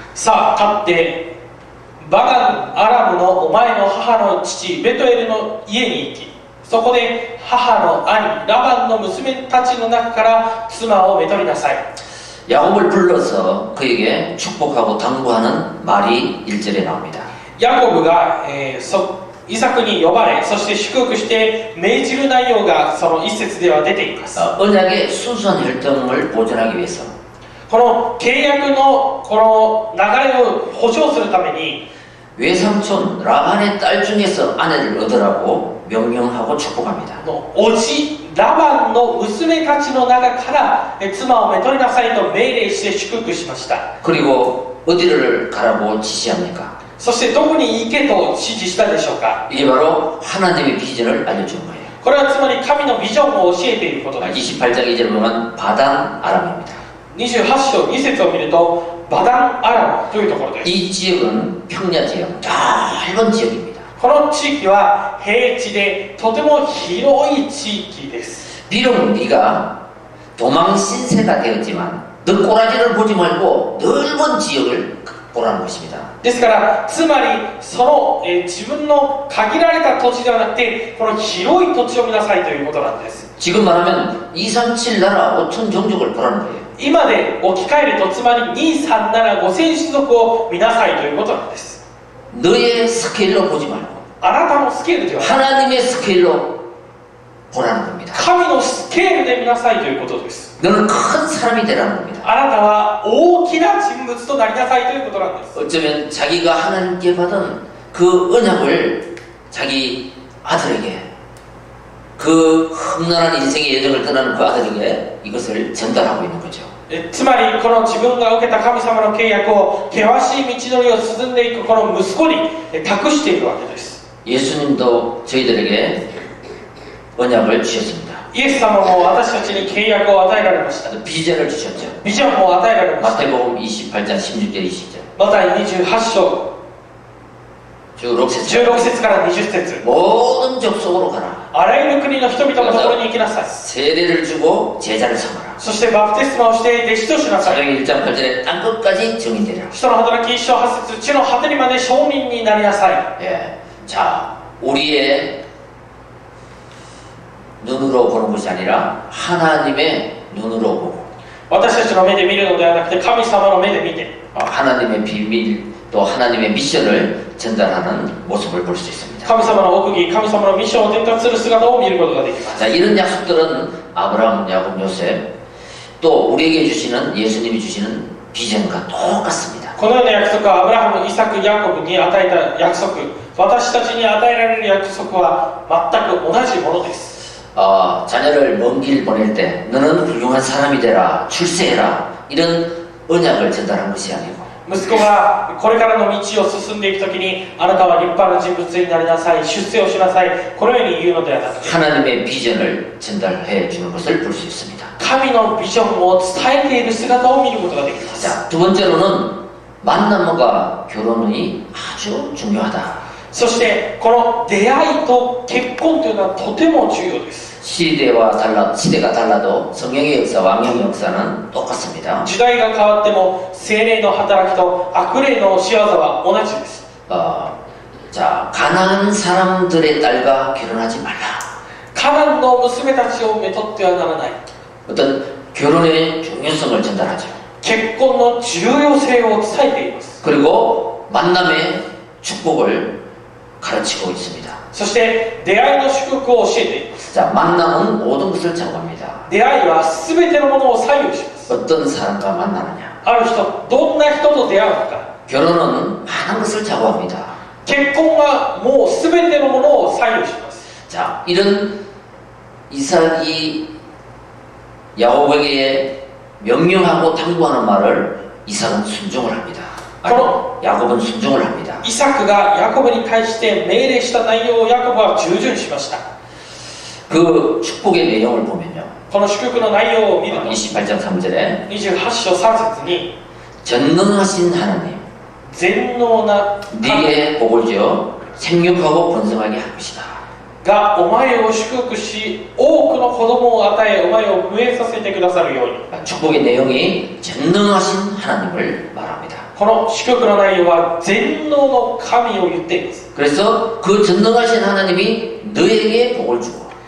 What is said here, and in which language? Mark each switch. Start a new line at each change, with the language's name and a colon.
Japanese: さあ立ってバダンアラムのお前の母の父ベトエルの家に行き、そこで母の兄ラバンの娘たちの中から妻をめとりなさい。
Korean: 야곱을 불러서 그에게 축복하고 당부하는 말이 1절에 나옵니다.
Japanese: ヤコブが、イサクに呼ばれ、そして祝福して命じる内容がその一節では出ています。
Korean: 언약의 순수한 혈통을 보존하기 위해서
Japanese: この契約のこの流れを保証するために
Korean: 외삼촌 라반의 딸 중에서 아내를 얻으라고 명령하고 축복합니다.
Japanese: おじラバンの娘たちの中から妻をめとりなさいと命令して祝福しました。
Korean: 그리고 어디를 가라고 지시합니까?
Japanese: そしてどこに行けと指示したでしょうか。
Korean: 이게 바로 하나님의 비전을 알려주는 거예요.
Japanese: これはつまり神のビジョンを教えていることです。
Korean: 28장 2절을 보면 바단 아람입니다.
Japanese: 28章2節を見るとバダンアラムというところです。
Korean: 이 지역은 평야 지역, 넓은 지역입니다.
Japanese: この地域は平地でとても広い地域です。
Korean: 비록 네가 도망 신세가 되었지만 너 꼬라지를 보지 말고 넓은 지역을 보라는 것입니다.
Japanese: ですからつまりその、自分の限られた土地ではなくてこの広い土地を見なさいということなんです。
Korean: 지금 말하면 237 나라 5천 종족을 보라는 거예요.
Japanese: 今で置き換えるとつまり237 5000種族を見なさいということなんです。
Korean: 너의 스케일로 보지 말고
Japanese: あなたのスケールではない
Korean: 하나님의 스케일로 보라는 겁니다.
Japanese: 神のスケールで見なさいということです。
Korean: 너는 큰 사람이 되라는 겁니다.
Japanese: あなたは大きな人物となりなさいということなんです。
Korean: 어쩌면 자기가 하나님께 받은 그 언약을 자기 아들에게 그 험난한 인생의 여정을 떠나는 그 아들에게 이것을 전달하고 있는 거죠.
Japanese: つまりこの自分が受けた神様の契約を険しい道のりを進んでいくこの息子に託しているわけです。
Korean: 예수님도 저희들에게 언약을 주셨습니다.
Japanese: イエス様も私たちに契約を与えられました。
Korean: 비전을 주셨죠.
Japanese: ビジョンも与えられました。
Korean: 마태복음 28장 16절 20절
Japanese: マタイ28章
Korean: 16절
Japanese: 16節から20節
Korean: 모든 족속으로 가라.
Japanese: あらゆる国の人々のところに行きなさい。
Korean: 세례를 주고 제자를 삼아라.
Japanese: そしてバプテスマをして弟子としなさい。
Korean: 사도행 1장 8절에 땅끝까지 증인되라.
Japanese: 人の働き1章8節地の果てにまで証人になりなさい。
Korean: 예. 자, 우리의 눈으로 보는 것이 아니라 하나님의 눈으로 보고
Japanese: 私たちの目で見るのではなくて神様の目で見て
Korean: 하나님의 비밀 또 하나님의 미션을 전달하는 모습을 볼 수 있습니다.
Japanese: 神様の奥義、神様のミッションを伝達する姿を見ることができます。
Korean: 자, 이런 약속들은 아브라함, 야곱, 요셉 또 우리에게 주시는 예수님이 주시는 비전과 똑같습니다.
Japanese: このような約束はアブラハム、イサク、ヤコブに与えた約束、私たちに与えられる約束は全く同じものです。
Korean: 자녀를 먼 길 보낼 때 너는 훌륭한 사람이 되라, 출세해라 이런 언약을 전달한 것이 아니고
Japanese: 息子がこれからの道を進んでいくときにあなたは立派な人物になりなさい、出世をしなさい、このように言うのではなくて
Korean: 하나님의 비전을 전달해 주는 것을 볼 수 있습니다.
Japanese: 神のビジョンを伝えている姿を見ることができます。
Korean: 자, 두 번째로는 만남과 결혼이 아주 중요하다.
Japanese: そしてこの出会いと結婚というのはとても重要です。
Korean: 시대가 달라도 성령의 역사, 왕의 역사는 똑같습니다.
Japanese: 時代が変わっても聖霊の働きと悪霊の仕業は同じです。
Korean: 자, 가난한 사람들의 딸과 결혼하지 말라.
Japanese: ハランの娘たちをめとってはならない
Korean: 어떤 결혼의 중요성을 전달하죠.
Japanese: 結婚の重要性を伝えています
Korean: 그리고 만남의 축복을 가르치고 있습니다.
Japanese: そして出会いの祝福を教えています
Korean: 자, 만남은 모든 것을 좌우합니다.
Japanese: 出会いは全てのものを左右します
Korean: 어떤 사람과 만나느냐.
Japanese: ある人どんな人と出会うのか
Korean: 결혼은 많은 것을 좌우합니다.
Japanese: 結婚はもう全てのものを左右します
Korean: 자, 이런 이삭이 야곱에게 명령하고 당부하는 말을 이삭은 순종을 합니다. 아니, 야곱은 순종을 합니다.
Japanese: イサクがヤコブに対して命令した内容をヤコブは従順しました
Korean: 그 축복의 내용을 보면요.
Japanese: この祝福の内容を見ると
Korean: 28장 3절에
Japanese: 28章3節に
Korean: 전능하신 하나님
Japanese: 全能な神
Korean: 네게 복을 주어 생육하고 번성하게 할 것이다.
Japanese: がお前を祝福し多くの子供を与えお前を増えさせてくださるように
Korean: 축복의 내용이 전능하신 하나님을 말합니다.
Japanese: この祝福の内容は全能の神を言っています
Korean: 그래서 그 전능하신 하나님이 너에게 복을 주고